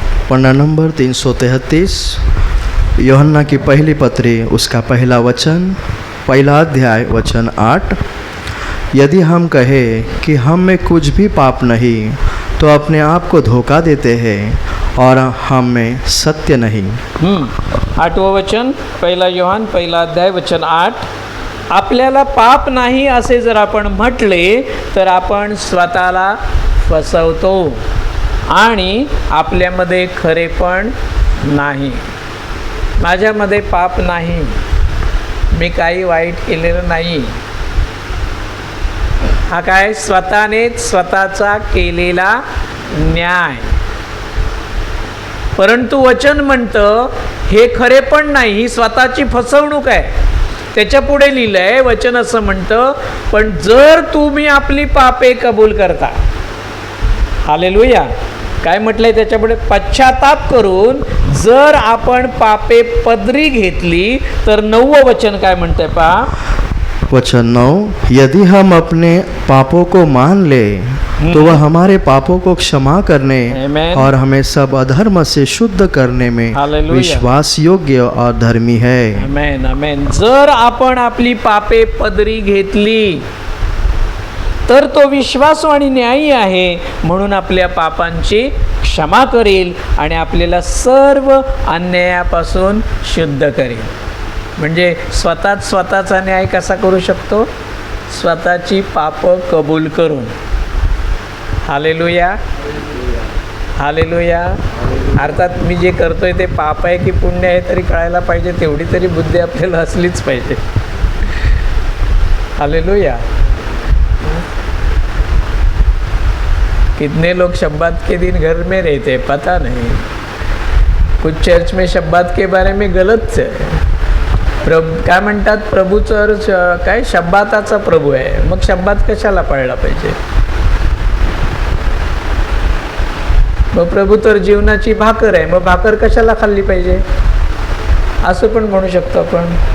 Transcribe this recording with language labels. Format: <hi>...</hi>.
<hi>पन्ना number 333, यूहन्ना की पहली पत्री, उसका पहला वचन, पहला अध्याय वचन 8. यदि हम कहें कि हम में कुछ भी पाप नहीं, तो अपने आप को धोखा देते हैं और हम में सत्य नहीं.</hi> <mr>8वं वचन, पहिला योहान पहिला अध्याय वचन 8. आपल्याला पाप नाही असे जर आपण म्हटले, तर आपण स्वतःला फसवतो आणि आपल्यामध्ये खरेपण नाही. माझ्यामध्ये पाप नाही, मी काही वाईट केलेलं नाही. हा काय? स्वतःनेच स्वतःचा केलेला न्याय. परंतु वचन म्हणतं हे खरेपण नाही, ही स्वतःची फसवणूक आहे. त्याच्या पुढे लिहिलंय, वचन असं म्हणतं, पण जर तुम्ही आपली पापे कबूल करता, हालेलुया. काय म्हटलंय त्याच्यापुढे? पश्चाताप करून जर आपण पापे पदरी घेतली, तर 9वं वचन काय म्हणतंय पहा.</mr> <hi>वचन 9, यदि हम अपने पापों को मान ले, तो वह हमारे पापों को क्षमा करने Amen. और हमें सब अधर्म से शुद्ध करने में Hallelujah. विश्वास योग्य और धर्मी है. आमेन, आमेन.</hi> <mr>जर आपण आपली पापे पदरी घेतली, तर तो विश्वासू आणि न्यायी आहे, म्हणून आपल्या पापांची क्षमा करेल आणि आपल्याला सर्व अन्यायापासून शुद्ध करेल. म्हणजे स्वतःचा न्याय कसा करू शकतो? स्वतःची पापं कबूल करून. Hallelujah, hallelujah. अर्थात मी जे करतोय ते पाप आहे की पुण्य आहे तरी कळायला पाहिजे, तेवढी तरी बुद्धी आपल्याला असलीच पाहिजे. हालेलुया.</mr> <hi>कितने लोग शब्बात के दिन घर में रहते पता नहीं. कुछ चर्च में शब्बात के बारे में गलत है.</hi> <mr>काय म्हणतात? प्रभूचं अर्थ काय? शब्बाताचा प्रभू आहे. मग शब्बात कशाला पाळला पाहिजे? मग प्रभू तर जीवनाची भाकर आहे, मग भाकर कशाला खाल्ली पाहिजे? असं पण म्हणू शकतो आपण.</mr>